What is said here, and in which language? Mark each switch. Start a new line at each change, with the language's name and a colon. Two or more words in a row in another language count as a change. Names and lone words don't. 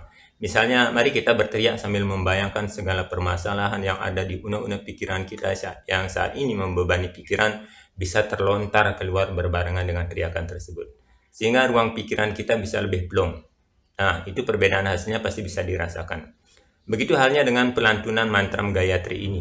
Indonesian: Misalnya, mari kita berteriak sambil membayangkan segala permasalahan yang ada di unek-unek pikiran kita yang saat ini membebani pikiran bisa terlontar keluar berbarengan dengan teriakan tersebut. Sehingga ruang pikiran kita bisa lebih plong. Nah, itu perbedaan hasilnya pasti bisa dirasakan. Begitu halnya dengan pelantunan mantram Gayatri ini.